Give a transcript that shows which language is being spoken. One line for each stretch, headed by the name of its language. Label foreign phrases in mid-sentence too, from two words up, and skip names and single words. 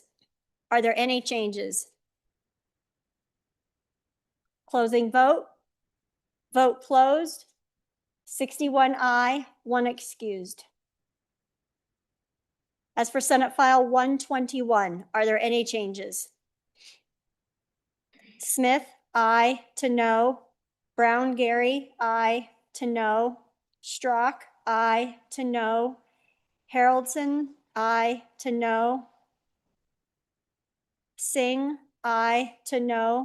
English: Are there any changes? Closing vote? Vote closed. 61 aye, 1 excused. As for Senate File 121, are there any changes? Smith, aye to no. Brown Gary, aye to no. Strock, aye to no. Haroldson, aye to no. Singh, aye to no.